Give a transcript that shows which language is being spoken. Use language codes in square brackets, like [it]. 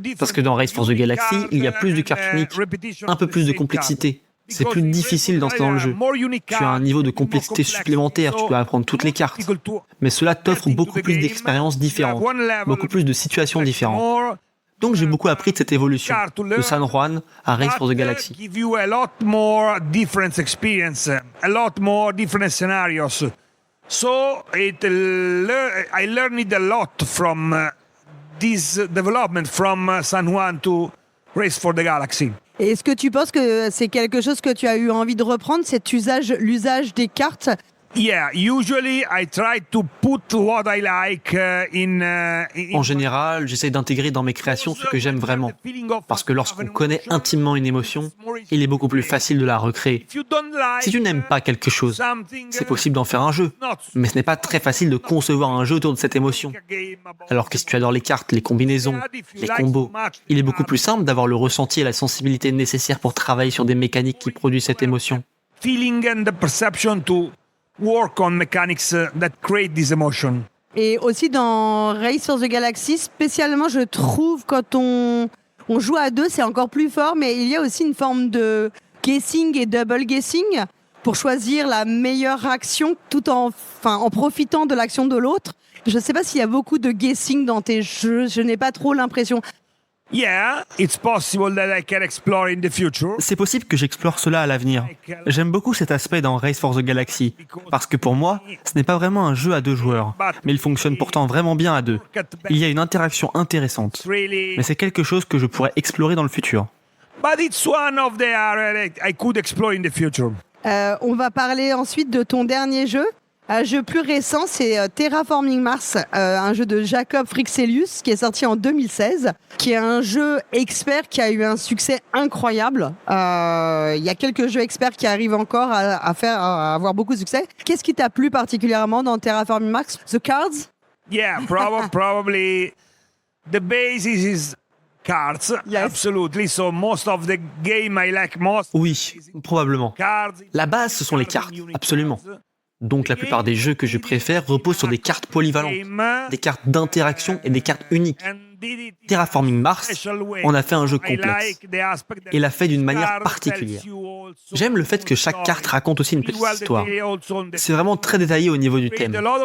[fr] Parce que dans Race for the Galaxy, il y a plus de cartes uniques, un peu plus de complexité. C'est plus difficile d'entrer dans le jeu. Tu as un niveau de complexité supplémentaire, tu dois apprendre toutes les cartes. Mais cela t'offre beaucoup plus d'expériences différentes, beaucoup plus de situations différentes. Donc j'ai beaucoup appris de cette évolution, de San Juan à Race for the Galaxy. [en] Give you a lot more different experience, a lot more different scenarios. So I learned it a lot from this development from San Juan to Race for the Galaxy. [fr] Et est-ce que tu penses que c'est quelque chose que tu as eu envie de reprendre, l'usage des cartes? [en] Yeah, usually I try to put what I like [fr] En général, j'essaie d'intégrer dans mes créations ce que j'aime vraiment. Parce que lorsqu'on connaît intimement une émotion, il est beaucoup plus facile de la recréer. Si tu n'aimes pas quelque chose, c'est possible d'en faire un jeu. Mais ce n'est pas très facile de concevoir un jeu autour de cette émotion. Alors que si tu adores les cartes, les combinaisons, les combos, il est beaucoup plus simple d'avoir le ressenti et la sensibilité nécessaires pour travailler sur des mécaniques qui produisent cette émotion. [en] Feeling and the perception to work on mechanics that create this emotion. [fr] Et aussi dans Race for the Galaxy, spécialement, je trouve, quand on joue à deux, c'est encore plus fort, mais il y a aussi une forme de guessing et double guessing pour choisir la meilleure action tout en profitant de l'action de l'autre. Je ne sais pas s'il y a beaucoup de guessing dans tes jeux, je n'ai pas trop l'impression. [en] Yeah, it's possible that I can explore in the future. [fr] C'est possible que j'explore cela à l'avenir. J'aime beaucoup cet aspect dans Race for the Galaxy, parce que pour moi, ce n'est pas vraiment un jeu à deux joueurs, mais il fonctionne pourtant vraiment bien à deux. Il y a une interaction intéressante, mais c'est quelque chose que je pourrais explorer dans le futur. [en] But it's one of the areas I could explore in the future. [fr] On va parler ensuite de ton dernier jeu. Un jeu plus récent, c'est Terraforming Mars, un jeu de Jacob Frixelius qui est sorti en 2016, qui est un jeu expert qui a eu un succès incroyable. Il y a quelques jeux experts qui arrivent encore à avoir beaucoup de succès. Qu'est-ce qui t'a plu particulièrement dans Terraforming Mars? [en] The cards? Yeah, probably the basis is cards. Yes. Absolutely. So most of the game I like most. [fr] Oui, probablement. [en] Cards. [fr] La base, ce sont les cartes, absolument. Donc la plupart des jeux que je préfère reposent sur des cartes polyvalentes, des cartes d'interaction et des cartes uniques. Terraforming Mars en a fait un jeu complexe et l'a fait d'une manière particulière. J'aime le fait que chaque carte raconte aussi une petite histoire. C'est vraiment très détaillé au niveau du thème.